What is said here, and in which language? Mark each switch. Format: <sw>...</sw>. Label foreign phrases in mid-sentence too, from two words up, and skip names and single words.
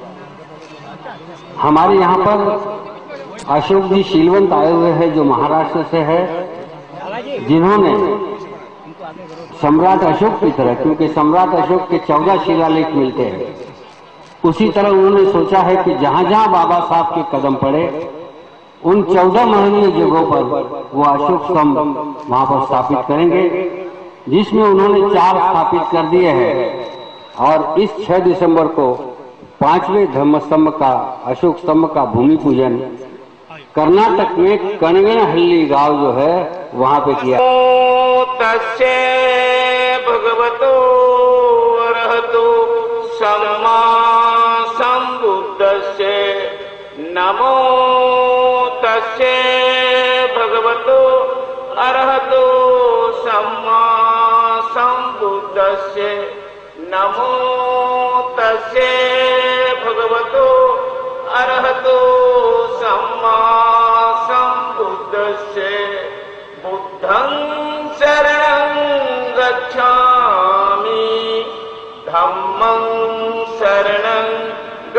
<hi>हमारे यहाँ पर अशोक जी शीलवंत आए हुए हैं, जो महाराष्ट्र से है, जिन्होंने सम्राट अशोक की तरह, क्योंकि सम्राट अशोक के 14 शिलालेख मिलते हैं, उसी तरह उन्होंने सोचा है कि जहां जहां बाबा साहब के कदम पड़े, उन 14 महनीय जगहों पर वो अशोक स्तंभ वहां पर स्थापित करेंगे, जिसमें उन्होंने 4 स्थापित कर दिए हैं। और इस 6 दिसंबर को 5वें धम्मस्तंभ का, अशोक स्तंभ का भूमि पूजन कर्नाटक में कणगनहल्ली गांव जो है वहां पे किया।</hi> <pi>तस्से भगवतो अरहतो सम्मा संबुद्धस्से नमो तस्से भगवतो अरहतो सम्मा संबुद्धस्से नमो तस्से भगवतो अरहतो सम्मा संबुद्धस्से बुद्धं शरणं गच्छामि धम्मं शरणं</pi>